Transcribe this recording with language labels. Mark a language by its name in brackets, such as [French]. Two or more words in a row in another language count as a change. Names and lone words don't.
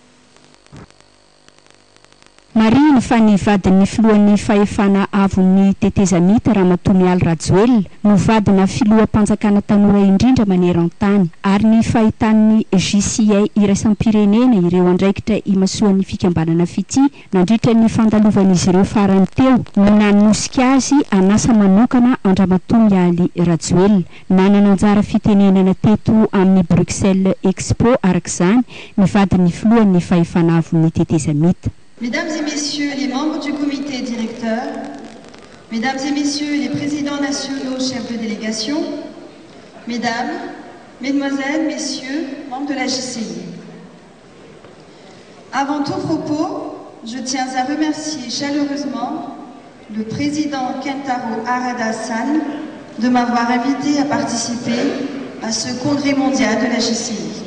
[Malagasy] Mariny fa ny vadin'ny filohan'ny fahefana avon'ny tetezamita Ramatoa Mialy Rajoelina no vadina filoham-panjakana tanora indrindra maneran-tany ary ny fahitan'ny JCA iraisam-pirenena ireo andraikitra imasoan'ny fikambanana fity nandritra ny fandalovan'izy ireo farany teo no nanosika azy anasa manokana Andramatoa Mialy Rajoelina. Nanana anjara fitenenana teto amin'ny Bruxelles Expo arak'izany ny vadin'ny filohan'ny fahefana avon'ny tetezamita. [French] Mesdames et messieurs les membres du comité directeur, mesdames et messieurs les présidents nationaux, chefs de délégation, mesdames, mesdemoiselles, messieurs, membres de la JCI. Avant tout propos, je tiens à remercier chaleureusement le président Kentaro Harada-san de m'avoir invité à participer à ce congrès mondial de la JCI.